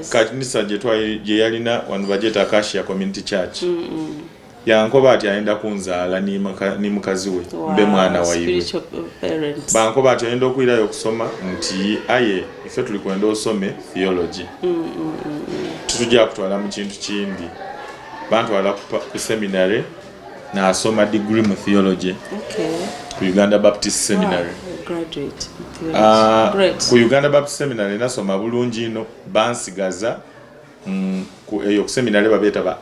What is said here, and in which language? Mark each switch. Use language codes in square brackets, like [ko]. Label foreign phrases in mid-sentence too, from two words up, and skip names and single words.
[xog] Kanisa je yalina wanu bajeta Acacia Community Church. yankoba ati ayenda kunzaala ni mukazi we mbe mwana wayiwe bankoba ati ayenda okwirayo okusoma nti aye ife tuli kwenda osome theology tutujja kutwala mu kintu kindi bantwala ku seminary nasoma degree mu theology ku Uganda Baptist Seminary. Ku Uganda Baptist Seminary nasoma bulungi ino bansigaza eyo ku seminary babeeta ba